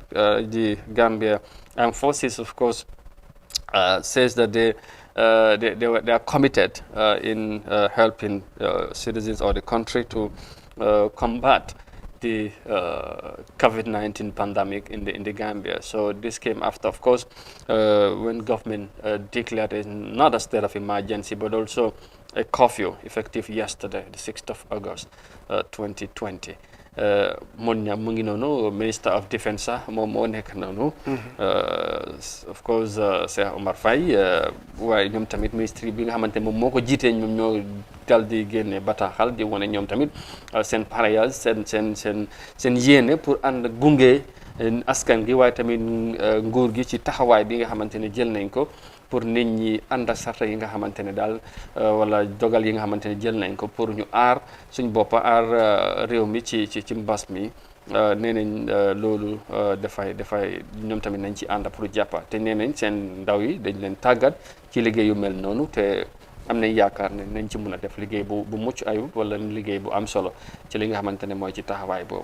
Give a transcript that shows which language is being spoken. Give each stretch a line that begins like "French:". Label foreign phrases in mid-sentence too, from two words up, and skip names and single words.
English: The Gambia Armed Forces, of course, says that they are committed in helping citizens or the country to combat the COVID-19 pandemic in the Gambia. So this came after, of course, when government declared another state of emergency, but also a curfew effective yesterday, the 6th of August, 2020.
Wolof: Monya mu ngi noonu
English: Minister of Defence
Wolof: sax moom moo nekk noonu.
English: Of course
Wolof: Cheikh Omar Faye waaye ñoom tamit ministre bi nga xamante moom moo ko jiitee ñoom ñoo dal di génne bataaxal di wane ñoom tamit seen parrainage seen yéene pour ànd gunge askan gi waaye tamit nguur gi ci taxawaay bi nga xamante ne jël nañ ko pour nit ñi ànd ak sarta yi nga xamante ne daal wala dogal yi nga xamante ne jël nañ ko pour ñu aar suñ boppa aar réew mi ci mbas mi nee nañ loolu dafay ñoom tamit nañ ci ànd pour jàppa te nee nañ seen ndaw yi dañ leen tàggat ci liggéey yu mel noonu te am nañ yaakaar ne nañ ci mun a def liggéey bu mucc ayib wala liggéey bu am solo ci li nga xamante ne mooy ci taxawaay boobu.